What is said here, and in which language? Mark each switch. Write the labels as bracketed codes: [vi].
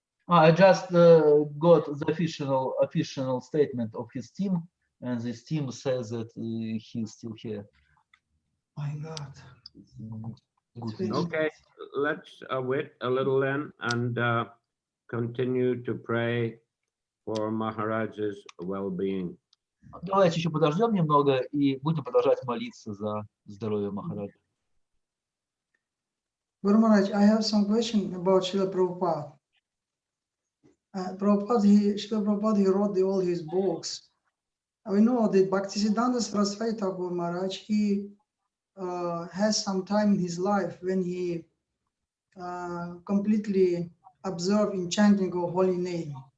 [en] I just got the official statement of his team, and this team says that he's still here. My God. Okay, let's wait a little then and continue to pray for Maharaj's well-being. [ru] Давайте еще подождем немного и будем продолжать молиться за здоровье Махараджа. [en] Guru Maharaj, I have some question about Srila Prabhupada. Srila Prabhupada, he wrote all his books. We know that Bhaktisiddhanta Saraswati Thakur Maharaj, he has some time in his life when he completely observed in chanting of holy name.